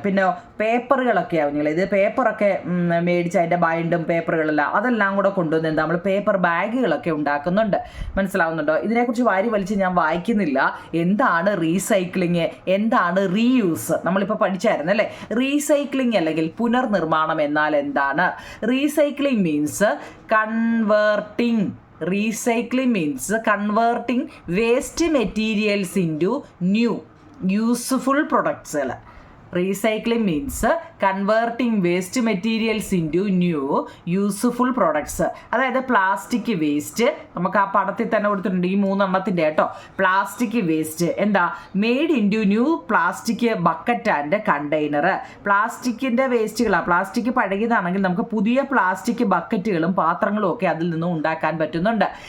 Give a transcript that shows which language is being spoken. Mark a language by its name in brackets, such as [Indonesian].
[Malayalam] പിന്നെ പേപ്പറുകളൊക്കെ ആവുന്നില്ല, ഇത് പേപ്പറൊക്കെ മേടിച്ച് അതിൻ്റെ ബൈൻഡും പേപ്പറുകളെല്ലാം അതെല്ലാം കൂടെ കൊണ്ടുവന്ന് നമ്മൾ പേപ്പർ ബാഗുകളൊക്കെ ഉണ്ടാക്കുന്നുണ്ട്. മനസ്സിലാവുന്നുണ്ടോ? ഇതിനെക്കുറിച്ച് വാരി വലിച്ച് ഞാൻ വായിക്കുന്നില്ല. എന്താണ് റീസൈക്ലിങ്, എന്താണ് റീയൂസ്, നമ്മളിപ്പോൾ പഠിച്ചായിരുന്നു അല്ലേ. റീസൈക്ലിംഗ് അല്ലെങ്കിൽ പുനർനിർമ്മാണം എന്നാൽ എന്താണ്? [English] Recycling means converting. Recycling means converting waste materials into new useful products. Recycling means converting waste materials into new useful products. [Malayalam] അതായത് പ്ലാസ്റ്റിക് വേസ്റ്റ് നമുക്ക് ആ പടത്തിൽ തന്നെ കൊടുത്തിട്ടുണ്ട്, ഈ 3 എണ്ണത്തിൻ്റെ കേട്ടോ. [English] plastic waste [Malayalam] എന്താ? [English] Made into new plastic bucket and container. [Malayalam] പ്ലാസ്റ്റിക്കിൻ്റെ വേസ്റ്റുകളാണ്. പ്ലാസ്റ്റിക് പഴകിയതാണെങ്കിൽ നമുക്ക് പുതിയ പ്ലാസ്റ്റിക് ബക്കറ്റുകളും പാത്രങ്ങളും ഒക്കെ അതിൽ നിന്നും ഉണ്ടാക്കാൻ പറ്റുന്നുണ്ട്.